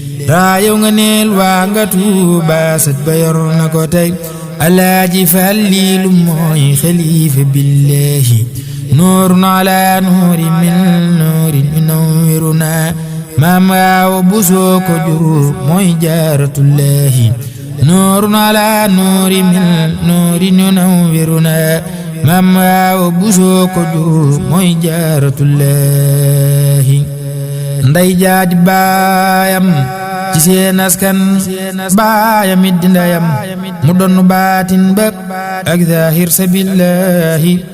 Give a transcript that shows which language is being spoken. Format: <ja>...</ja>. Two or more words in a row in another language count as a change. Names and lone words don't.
<wo>Raayo nga neel waa nga Tuuba, sët ba yor na ko tey. Alhaaji Fallilu mooy xalifa billahi.</wo> <ar>نور على نور من نور ينورنا.</ar> <wo>Maam Awa Buso ko jur mooy Jaaratullahi.</wo> <ar>نور على نور من نور ينورنا.</ar> <wo>Maam Awa Buso ko jur mooy Jaaratullaahi. Ndey jaadi baayam ci seen askan, baayam it di ndeyam, mu donn baatin ba ak zaahir sa billaahi.</wo>